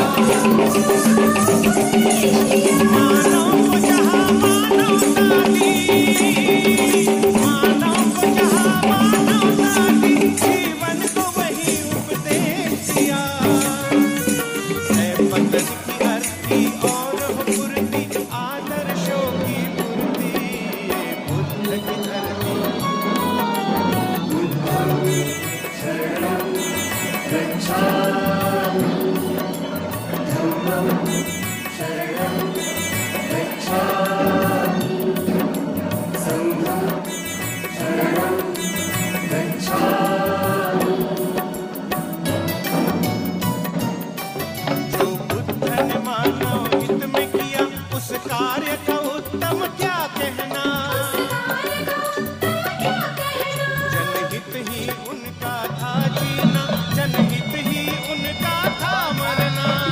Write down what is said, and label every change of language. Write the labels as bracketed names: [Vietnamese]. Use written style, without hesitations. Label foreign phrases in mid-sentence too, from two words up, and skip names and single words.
[Hindi] मानव को जहाँ मानवता दी, मानव को जहाँ मानवता दी, जीवन को वही उपदेश दिया। और पूर्ति आदर्शों की पूर्ति, बुद्ध की धरती। [Pali] बुद्धं शरणं गच्छामि, धम्मं शरणं गच्छामि, संघं शरणं गच्छामि। [Hindi] जो बुद्ध ने मानव हित में किया, उस कार्य का उत्तम क्या कहना। जनहित ही उनका था जीना, जनहित ही उनका था मरना।